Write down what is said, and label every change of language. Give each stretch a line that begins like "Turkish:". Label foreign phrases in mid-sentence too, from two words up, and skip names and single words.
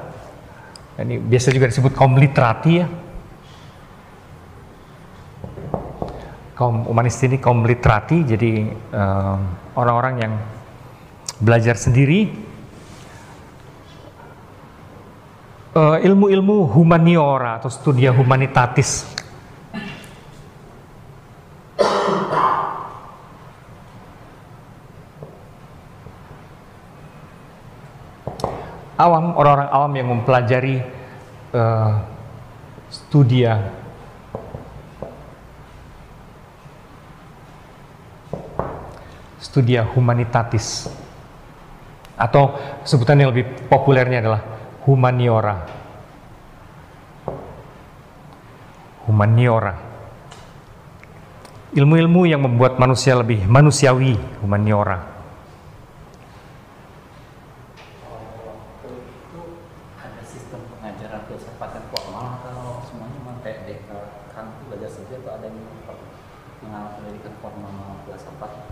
Indonesian: Ini biasa juga disebut kaum literati ya. Kaum humanis ini kaum literati, jadi orang-orang yang belajar sendiri ilmu-ilmu humaniora atau
Latin: studia humanitatis.
Indonesian: Awam, orang-orang awam yang mempelajari
Latin: studia humanitatis,
Indonesian: atau sebutan yang lebih populernya adalah humaniora. Humaniora. Ilmu-ilmu yang membuat manusia lebih manusiawi, humaniora. Itu ada sistem pengajaran filsafat formal atau semuanya kayak Kant belajar saja, atau ada yang mengalami pendidikan formal filsafat?